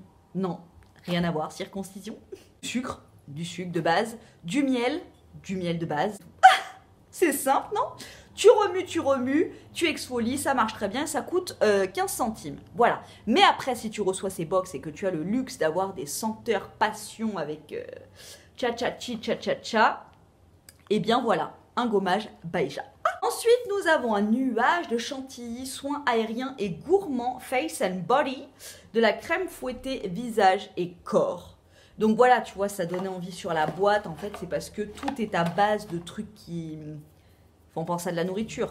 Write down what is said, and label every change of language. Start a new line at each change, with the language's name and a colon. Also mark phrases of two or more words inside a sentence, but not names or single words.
French: Non, rien à voir, circoncision. Du sucre de base, du miel de base. C'est simple, non? Tu remues, tu exfolies, ça marche très bien, ça coûte 15 centimes. Voilà. Mais après, si tu reçois ces box et que tu as le luxe d'avoir des senteurs passion avec cha-cha-chi, cha-cha-cha, eh bien voilà, un gommage Baija. Ensuite, nous avons un nuage de chantilly, soins aériens et gourmands Face and Body, de la crème fouettée visage et corps. Donc voilà, tu vois, ça donnait envie sur la boîte. En fait, c'est parce que tout est à base de trucs qui font penser à de la nourriture.